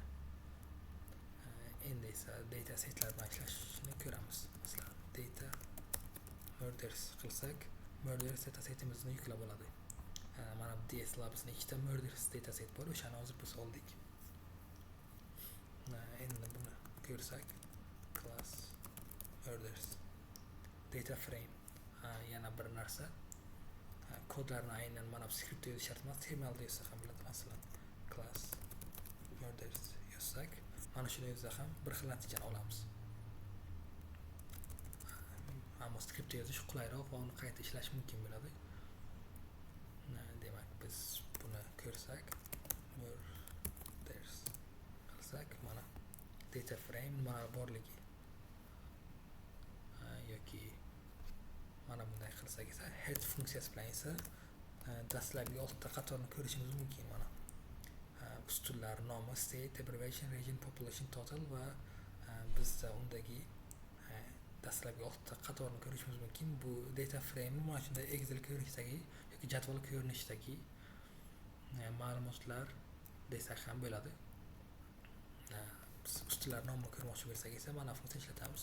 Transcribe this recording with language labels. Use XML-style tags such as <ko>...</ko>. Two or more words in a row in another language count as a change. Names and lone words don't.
<uz>Endi esa</uz> <en>data setlar</en> <uz>bilan ishlashni ko'ramiz. Masalan, data murders qilsak, murders</uz> <en>data setimizni</en> <uz>yuklab oladi. Mana bu ds labsning ikkita murders</uz> <en>data set</en> <uz>bor, o'shani hozir biz oldik. Endi buni ko'rsak,</uz> <en>class murders data frame,</en> <uz>yana bir narsa, kodlarni aynan mana bu skriptda yozish shart emas, terminalda yozsa ham bo'ladi. Masalan, class murders yozsak, mana shuni yozsa ham bir xil natijani olamiz. Ammo skriptda yozish qulayroq va uni qayta ishlash mumkin bo'ladi. Demak, biz buni ko'rsak, murders qilsak, mana</uz> <en>data frame</en> <uz>mana borligi, yoki mana bunday qilsak esa head funksiyasi bilan esa dastlabki 6 ta qatorni ko'rishimiz mumkin. Mana ustunlar nomi,</uz> <en>state, abbreviation, region, population, total</en> <uz>va bizda undagi dastlabki 6 ta qatorni ko'rishimiz mumkin. Bu</uz> <en>data frame</en> <uz>mana shunday Excel ko'rinishdagi yoki jadval ko'rinishidagi ma'lumotlar desak ham bo'ladi. Biz ustunlar nomini ko'rmoqchi bo'lsak esa mana funksiya ishlatamiz.</uz>